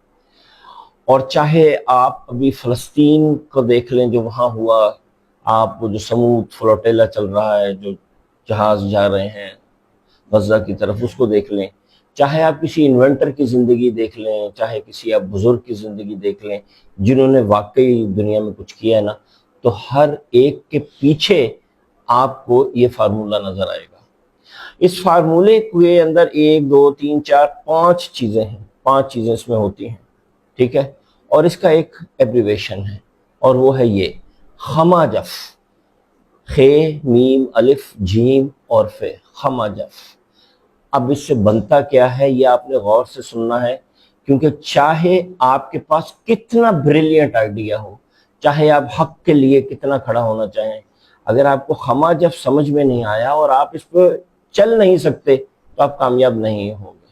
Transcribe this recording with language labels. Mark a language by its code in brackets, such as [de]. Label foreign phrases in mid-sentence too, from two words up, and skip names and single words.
[ur] اور چاہے آپ ابھی فلسطین کو دیکھ لیں جو وہاں ہوا، آپ وہ جو سمود فلوٹیلا چل رہا ہے، جو جہاز جا رہے ہیں غزہ کی طرف، اس کو دیکھ لیں، چاہے آپ کسی انوینٹر کی زندگی دیکھ لیں، چاہے کسی آپ بزرگ کی زندگی دیکھ لیں جنہوں نے واقعی دنیا میں کچھ کیا ہے نا، تو ہر ایک کے پیچھے آپ کو یہ فارمولہ نظر آئے گا۔ اس فارمولے کے اندر 1 2 3 4 5 چیزیں ہیں، 5 چیزیں اس میں ہوتی ہیں، ٹھیک ہے؟ اور اس کا ایک ایبریویشن ہے، اور وہ ہے یہ خما جف، خ میم الف جیم اور ف، خما جف۔ اب اس سے بنتا کیا ہے یہ آپ نے غور سے سننا ہے، کیونکہ چاہے آپ کے پاس کتنا بریلینٹ آئیڈیا ہو، چاہے آپ حق کے لیے کتنا کھڑا ہونا چاہیں، اگر آپ کو خما جف سمجھ میں نہیں آیا اور آپ اس پہ چل نہیں سکتے تو آپ کامیاب نہیں ہوں گے۔